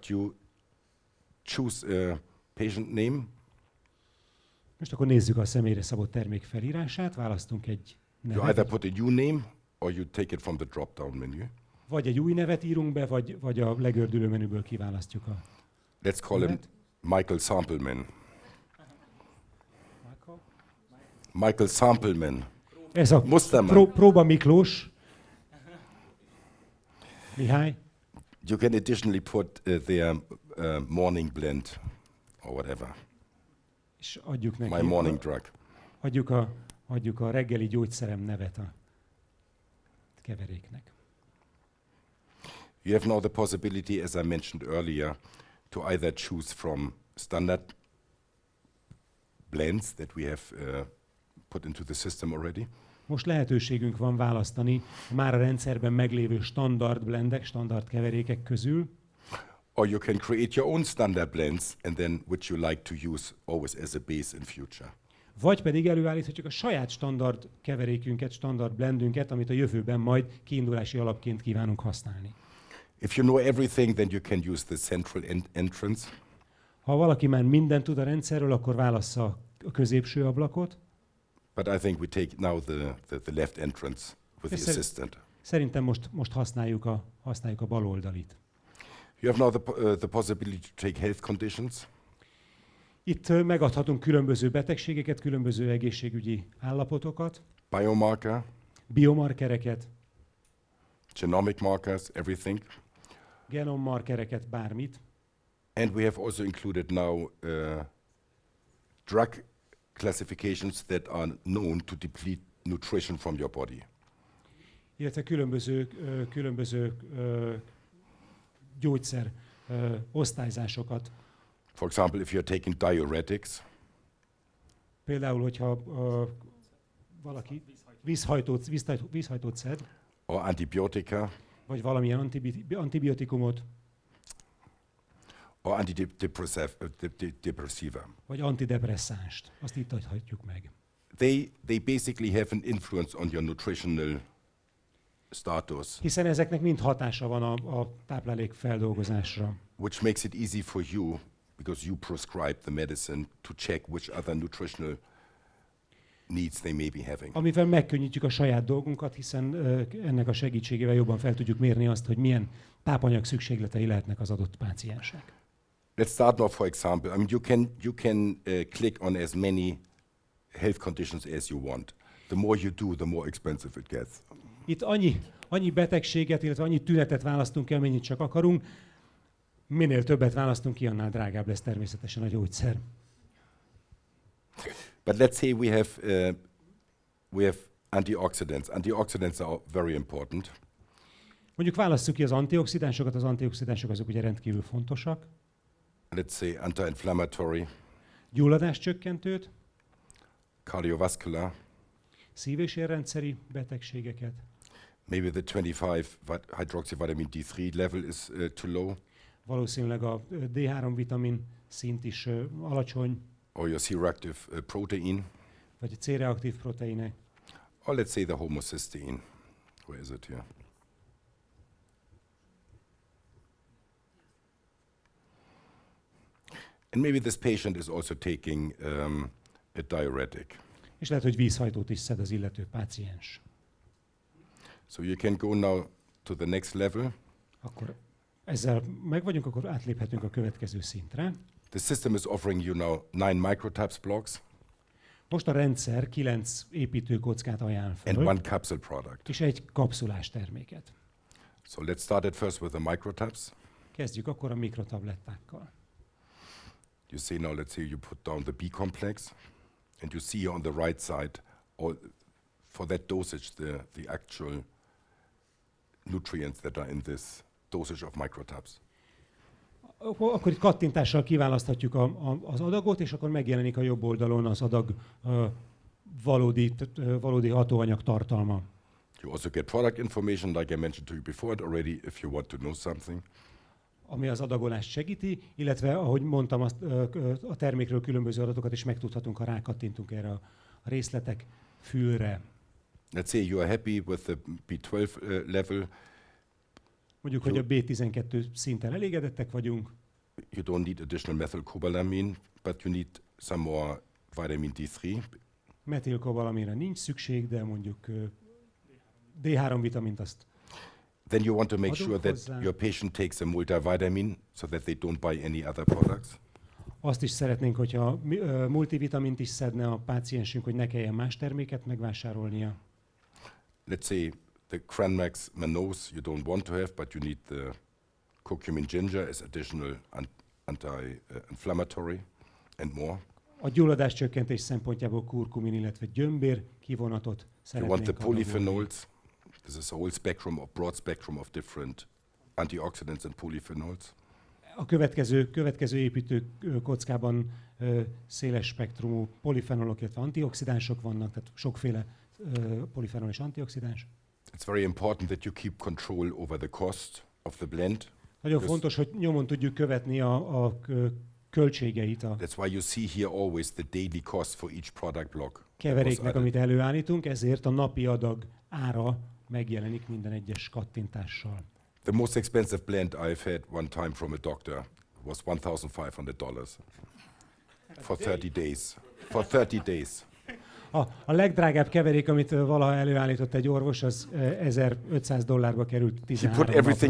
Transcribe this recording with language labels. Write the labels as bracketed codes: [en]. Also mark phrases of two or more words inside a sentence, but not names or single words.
[en] You choose a patient name. [hu] Most akkor nézzük a személyre szabott termék felírását, választunk egy nevet. [en] You either put a new name or you take it from the drop-down menu. [hu] Vagy egy új nevet írunk be, vagy a legördülő menüből kiválasztjuk a [en] Let's call him Michael Sampleman. Michael Sampleman. [hu] Ez a próba Miklós. Mihály. [en] You can additionally put their morning blend or whatever. [hu] És adjuk neki. [en] My morning drug. [hu] Adjuk a reggeli gyógyszerem nevet a keveréknek. [en] You have now the possibility, as I mentioned earlier, to either choose from standard blends that we have put into the system already. [hu] Most lehetőségünk van választani már a rendszerben meglévő standard blendek, standard keverékek közül, [en] Or you can create your own standard blends and then which you like to use always as a base in future. [hu] vagy pedig előállíthatjuk a saját standard keverékünket, standard blendünket, amit a jövőben majd kiindulási alapként kívánunk használni. [en] If you know everything, then you can use the central entrance. [hu] Ha valaki már mindent tud a rendszerről, akkor válassza a középső ablakot. [en] But I think we take now the left entrance with the assistant. [hu] Szerintem most használjuk a bal oldalit. [en] You have now the possibility to take health conditions. [hu] Itt megadhatunk különböző betegségeket, különböző egészségügyi állapotokat, [en] Biomarker, [hu] biomarkereket, [en] genomic markers, everything. [hu] genommarkereket, bármit. [en] And we have also included now drug classifications that are known to deplete nutrition from your body. [hu] Illetve különböző gyógyszer osztályzásokat. [en] For example, if you're taking diuretics, [hu] Például, hogyha valaki vízhajtót szed, [en] or antibiotica, [hu] vagy valamilyen antibiotikumot, [en] or antidepressiva. [hu] vagy antidepresszánst, azt itt adhatjuk meg. [en] They basically have an influence on your nutritional status, [hu] Hiszen ezeknek mind hatása van a táplálék feldolgozásra. [en] which makes it easy for you, because you prescribe the medicine, to check which other nutritional needs they may be having. [hu] Amivel megkönnyítjük a saját dolgunkat, hiszen ennek a segítségével jobban fel tudjuk mérni azt, hogy milyen tápanyag szükségletei lehetnek az adott páciensnek. [en] Let's start now, for example. I mean, you can click on as many health conditions as you want. The more you do, the more expensive it gets. [hu] Itt annyi betegséget, illetve annyi tünetet választunk ki, amennyit csak akarunk. Minél többet választunk ki, annál drágább lesz természetesen a gyógyszer. [en] But let's say we have antioxidants. Antioxidants are very important. [hu] Mondjuk válasszuk ki az antioxidánsokat azok ugye rendkívül fontosak. [en] Let's say anti-inflammatory, [hu] Gyulladáscsökkentőt, [en] cardiovascular, [hu] szív- és érrendszeri betegségeket. [en] maybe the 25 hydroxyvitamin D3 level is too low, [hu] Valószínűleg a D3 vitamin szint is alacsony, [en] or your C-reactive protein, [hu] vagy a C-reaktív proteinek, [en] or let's say the homocysteine. Where is it here? And maybe this patient is also taking a diuretic. [hu] és lehet, hogy vízhajtót is szed az illető páciens. [en] So you can go now to the next level. [hu] Akkor ezzel meg vagyunk, akkor átléphetünk a következő szintre. [en] The system is offering you now 9 microtabs blocks [hu] Most a rendszer 9 építőkockát ajánl [en] and [hu] fel, [en] one capsule product. [hu] és egy kapszulás terméket. [en] So let's start at first with the microtabs. [hu] Kezdjük akkor a mikrotablettákkal. [en] You see now, let's say you put down the B complex, and you see on the right side, for that dosage, the actual nutrients that are in this dosage of microtabs. [hu] Akkor itt kattintással kiválaszthatjuk az adagot, és akkor megjelenik a jobb oldalon az adag valódi hatóanyag tartalma. [en] You also get product information, like I mentioned to you before already, if you want to know something. [hu] Ami az adagolást segíti, illetve, ahogy mondtam, a termékről különböző adatokat is megtudhatunk, ha rákattintunk erre a részletek fülre. [en] Let's say you are happy with the B12 level. [hu] Mondjuk, hogy a B12 szinten elégedettek vagyunk. [en] You don't need additional methylcobalamin, but you need some more vitamin D3. [hu] Metilkobalamínra nincs szükség, de mondjuk D3 vitamint azt. [en] Then you want to make sure that [hu] hozzá. [en] your patient takes a multivitamin so that they don't buy any other products. [hu] Azt is szeretnénk, hogyha multivitamint is szedne a páciensünk, hogy ne kelljen más terméket megvásárolnia. [en] Let's say the Cranmax Manose you don't want to have, but you need the curcumin ginger as additional anti-inflammatory and more. [hu] A gyulladás csökkentés szempontjából kurkumin, illetve gyömbér kivonatot [en] You want [hu] szeretnénk [en] the [hu] adagolni. [en] polyphenols, This is a whole spectrum, a broad spectrum of different antioxidants and polyphenols. [hu] A következő építő kockában széles spektrumú polifenolok, illetve antioxidánsok vannak, tehát sokféle polifenol és antioxidáns. [en] It's very important that you keep control over the cost of the blend. [hu] Nagyon fontos, hogy nyomon tudjuk követni a költségeit a [en] That's why you see here always the daily cost for each product block. [hu] keveréknek, amit előállítunk, ezért a napi adag ára megjelenik minden egyes kattintással. [en] The most expensive blend I've had one time from a doctor was $1,500 for 30 days. For 30 days. [hu] A legdrágább keverék, amit valaha előállított egy orvos, az $1,500 került 13 [en] He put everything